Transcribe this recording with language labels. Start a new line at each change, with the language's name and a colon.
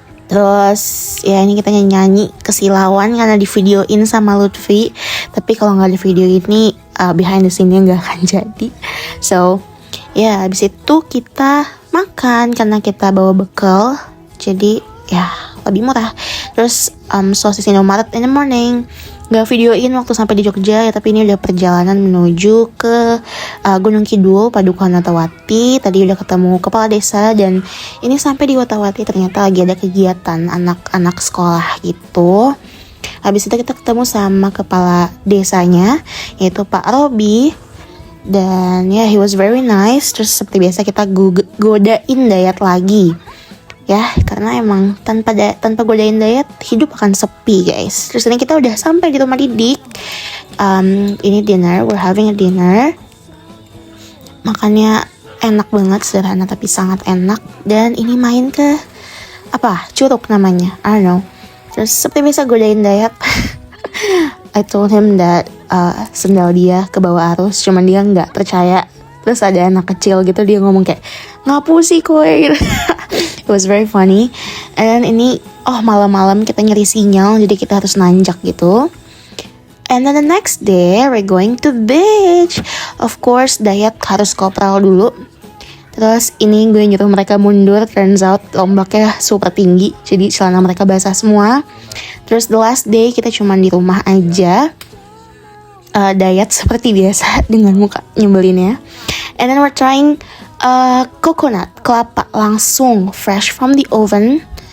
Indonesian: Terus ya ini kita nyanyi kesilauan karena di videoin sama Lutfi. Tapi kalau nggak di video ini
English: behind the scene-
Indonesian: nya nggak akan jadi. So ya habis itu kita makan karena kita bawa bekal. Jadi ya lebih murah. Terus sosis
English: Indomaret in the morning.
Indonesian: Gak videoin waktu sampai di Jogja ya, tapi ini udah perjalanan menuju ke Gunung Kidul, Padukuhan Watawati. Tadi udah ketemu kepala desa, dan ini sampai di Watawati ternyata lagi ada kegiatan anak-anak sekolah gitu. Habis itu kita ketemu sama kepala desanya, yaitu Pak Robi. Dan ya,
English: he was very nice.
Indonesian: Terus seperti biasa kita godain Dayat lagi. Ya, karena emang tanpa godain Dayat, hidup akan sepi guys. Terus ini kita udah sampai di rumah Didik.
English: Ini dinner, we're having a dinner.
Indonesian: Makannya enak banget, sederhana tapi sangat enak. Dan ini main ke curug namanya,
English: I don't know.
Indonesian: Terus seperti biasa godain Dayat.
English: I told him that
Indonesian: sendal dia ke bawah arus, cuman dia nggak percaya. Terus ada anak kecil gitu, dia ngomong kayak ngapu sih kowe.
English: It was very funny. And
Indonesian: ini malam-malam kita nyari sinyal, jadi kita harus nanjak gitu.
English: And then the next day we're going to beach. Of course
Indonesian: Dayat harus kopral dulu. Terus ini gue nyuruh mereka mundur,
English: turns out
Indonesian: ombaknya super tinggi, jadi celana mereka basah semua. Terus
English: the last day
Indonesian: kita cuman di rumah aja. Dayat seperti biasa dengan muka nyebelinnya.
English: And then we're trying coconut,
Indonesian: kelapa langsung
English: fresh from the oven.